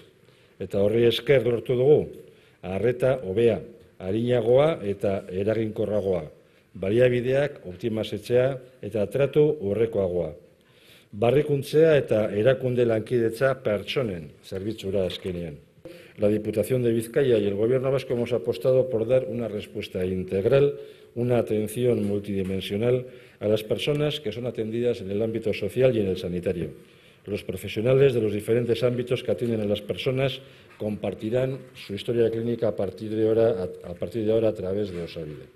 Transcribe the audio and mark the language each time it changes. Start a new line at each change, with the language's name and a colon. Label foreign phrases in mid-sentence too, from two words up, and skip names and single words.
Basque: Eta horri esker lortu dugu, arreta hobea, arinagoa eta eraginkorragoa, baliabideak optimazetzea eta tratu horrekoagoa. Barrikuntzea eta erakunde lankidetza pertsonen zerbitzura azkenean.
Spanish: La Diputación de Vizcaya y el Gobierno vasco hemos apostado por dar una respuesta integral, una atención multidimensional a las personas que son atendidas en el ámbito social y en el sanitario. Los profesionales de los diferentes ámbitos que atienden a las personas compartirán su historia clínica a partir de ahora a través de Osabide.